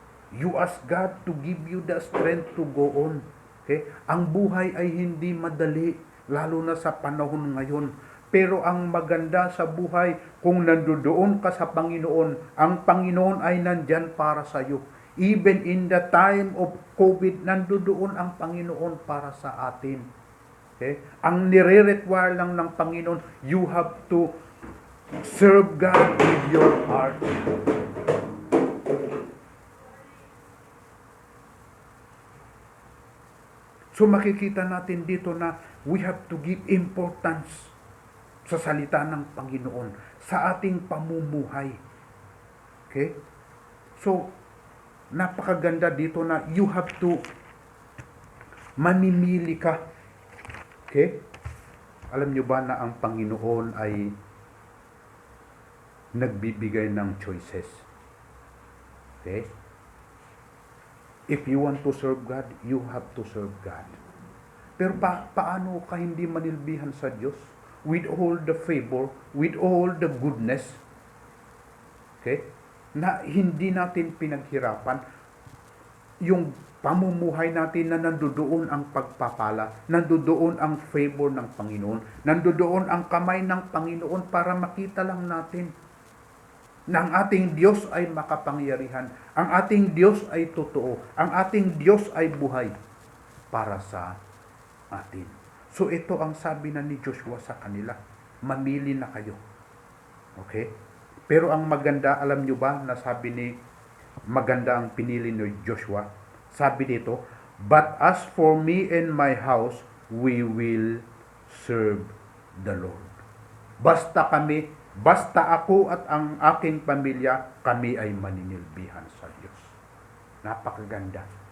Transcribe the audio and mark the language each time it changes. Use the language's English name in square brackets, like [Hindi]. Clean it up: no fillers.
[English] You ask God to give you the strength to go on. Okay? [Filipino] Ang buhay ay hindi madali, lalo na sa panahon ngayon. Pero ang maganda sa buhay, kung nandoon ka sa Panginoon, ang Panginoon ay nandyan para sa iyo. [English] Even in the time of COVID, [Filipino] nandoon ang Panginoon para sa atin. [English] Okay? [Filipino] Ang nire-require lang ng Panginoon, [English] you have to serve God with your heart. [Filipino] So makikita natin dito na [English] we have to give importance [Filipino] sa salita ng Panginoon, sa ating pamumuhay. Okay? So, napakaganda dito na [English] you have to [Filipino] mamimili ka. Okay? Alam nyo ba na ang Panginoon ay nagbibigay ng choices? [English] Okay? If you want to serve God, you have to serve God. [Filipino] Pero paano ka hindi manilbihan sa Diyos? [English] With all the favor, with all the goodness, okay, [Filipino] na hindi natin pinaghirapan, yung pamumuhay natin na nandoon ang pagpapala, nandoon ang favor ng Panginoon, nandoon ang kamay ng Panginoon para makita lang natin na ang ating Diyos ay makapangyarihan, ang ating Diyos ay totoo, ang ating Diyos ay buhay para sa atin. So ito ang sabi na ni Joshua sa kanila, mamili na kayo. Okay? Pero ang maganda, alam nyo ba, na sabi ni, maganda ang pinili ni Joshua. Sabi dito, [English] but as for me and my house, we will serve the Lord. [Filipino] Basta ako at ang aking pamilya, kami ay maninilbihan sa Diyos. Napakaganda.